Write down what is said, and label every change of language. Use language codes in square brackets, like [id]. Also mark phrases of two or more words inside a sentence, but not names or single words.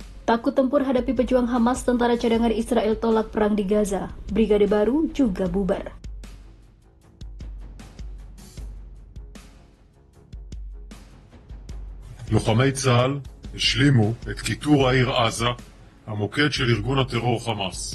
[id] Takut tempur hadapi pejuang Hamas, tentara cadangan Israel tolak perang di Gaza. Brigade baru juga bubar. [he] לוחמי צה"ל השלימו את כיתור העיר עזה, המוקד של ארגון הטרור חמאס.